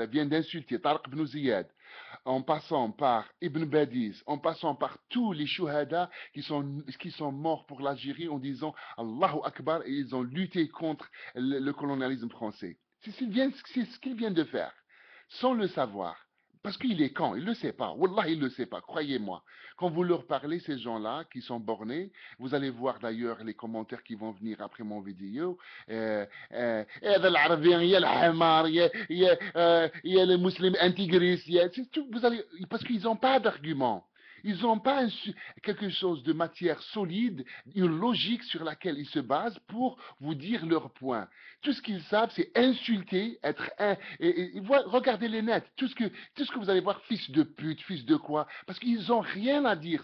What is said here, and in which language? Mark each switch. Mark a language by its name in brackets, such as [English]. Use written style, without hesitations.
[French] Il vient d'insulter Tariq ibn Ziyad, en passant par Ibn Badiz, en passant par tous les shuhada qui sont morts pour l'Algérie en disant Allahu Akbar, et ils ont lutté contre le colonialisme français. C'est ce qu'il vient de faire, sans le savoir. Parce qu'il est quand? Il ne le sait pas. Wallah, il ne le sait pas, croyez-moi. Quand vous leur parlez, ces gens-là qui sont bornés, vous allez voir d'ailleurs les commentaires qui vont venir après mon vidéo. [Arabic] هذا العربي يا الحمار يا [French] les musulmans intégristes. Parce qu'ils n'ont pas d'argument. Ils n'ont pas quelque chose de matière solide, une logique sur laquelle ils se basent pour vous dire leur point. Tout ce qu'ils savent, c'est insulter, être un. Regardez les nets, tout ce que vous allez voir, fils de pute, fils de quoi, parce qu'ils n'ont rien à dire.